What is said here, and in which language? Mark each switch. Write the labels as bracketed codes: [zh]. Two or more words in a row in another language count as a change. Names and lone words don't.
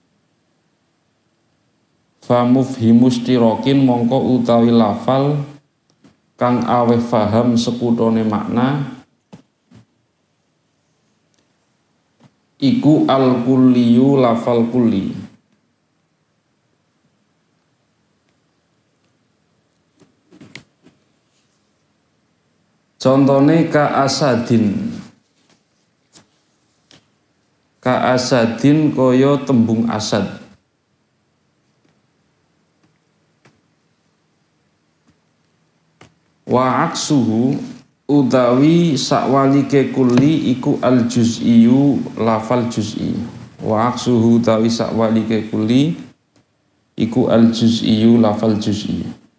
[ar] فمفهم اشتراك [jv] mongko utawi lafal kang awe faham sekutone makna iku [ar] الكلي [jv] lafal kulli. Contone [ar] كأسد. كأسد [jv] kaya tembung asad. [ar] وعكسه [jv] utawi sakwalike kulli iku [ar] الجزئي [jv] lafal juz'i. [ar] وعكسه [jv] utawi sakwalike kulli iku [ar] الجزئي [jv] lafal juz'i.